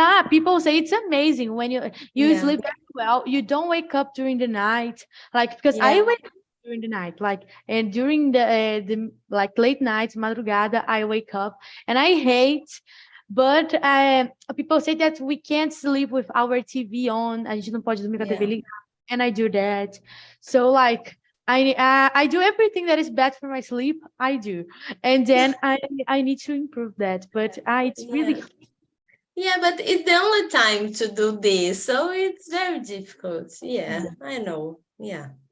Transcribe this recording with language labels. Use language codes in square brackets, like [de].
[en] People say it's amazing when you sleep very well. You don't wake up during the night, because I wake up during the night, and during the late nights, madrugada, I wake up, and I hate. But people say that we can't sleep with our TV on. [pt] A gente não pode dormir com a TV ligada, [en] and I do that. So I do everything that is bad for my sleep. I do, and then I need to improve that. But it's really. Yeah, but it's the only time to do this, so it's very difficult. Yeah, I know. Yeah.